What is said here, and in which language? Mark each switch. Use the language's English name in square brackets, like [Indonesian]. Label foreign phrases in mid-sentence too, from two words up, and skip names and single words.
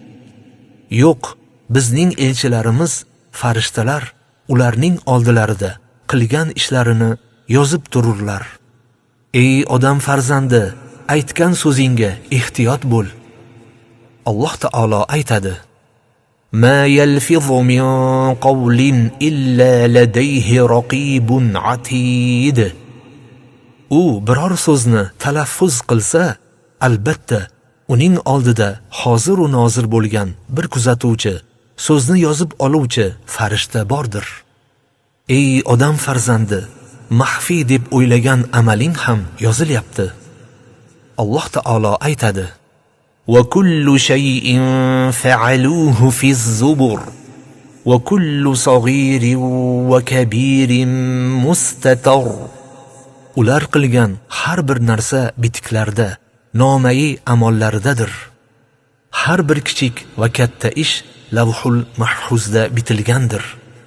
[Uzbek] Yo'q, bizning elchilarimiz, farishtalar ularning oldilarida qilgan ishlarini yozib tururlar. Ey odam farzandi, aytgan so'zingga ehtiyot bo'l. Alloh taolo aytadi: [Arabic] ما يلفظ من قول إلا لديه رقيب عتيد. [Uzbek] U biror so'zni talaffuz qilsa, albatta uning oldida hozir va nozir bo'lgan bir kuzatuvchi, so'zni yozib oluvchi farishta bordir. Ey odam farzandi, maxfiy deb o'ylagan amaling ham yozilyapti. Alloh taolo aytadi: [Arabic] وَكُلُّ شَيْءٍ فَعَلُوهُ فِي الزُّبُرِ وَكُلُّ صَغِيرٍ وَكَبِيرٍ مُسْتَتَرٍ. [Uzbek] Ular qilgan har bir narsa bitiklarda, nomai amollaridadir. Har bir kichik va katta ish Lavhul Mahfuzda bitilgandir.